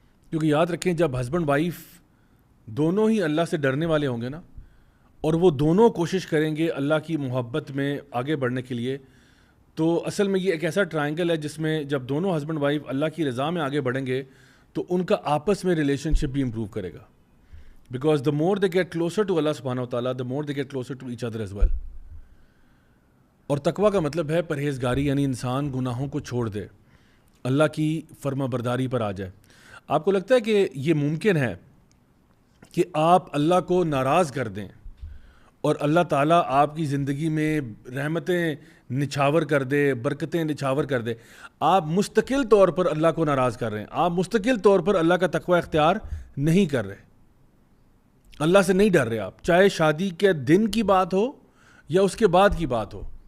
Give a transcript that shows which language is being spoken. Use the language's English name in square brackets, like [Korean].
[Urdu] کیونکہ یاد رکھیں جب ہسبینڈ وائف دونوں ہی اللہ سے ڈرنے والے ہوں گے نا، اور وہ دونوں کوشش کریں گے اللہ کی محبت میں آگے بڑھنے کے لیے، تو اصل میں یہ ایک ایسا ٹرائنگل ہے جس میں جب دونوں ہسبینڈ وائف اللہ کی رضا میں آگے بڑھیں گے تو ان کا آپس میں ریلیشن شپ بھی امپروو کرے گا. [English] Because the more they get closer to اللہ سبحانہ و تعالیٰ، the more they get closer to each other as well. [Urdu] اور تقویٰ کا مطلب ہے پرہیزگاری، یعنی انسان گناہوں کو چھوڑ دے، اللہ کی فرما برداری پر آ جائے. آپ کو لگتا ہے کہ یہ ممکن ہے کہ آپ اللہ کو ناراض کر دیں اور اللہ تعالیٰ آپ کی زندگی میں رحمتیں نچھاور کر دے، برکتیں نچھاور کر دے؟ آپ مستقل طور پر اللہ کو ناراض کر رہے ہیں، آپ مستقل طور پر اللہ کا تقوی اختیار نہیں کر رہے، اللہ سے نہیں ڈر رہے آپ، چاہے شادی کے دن کی بات ہو یا اس کے بعد کی بات ہو.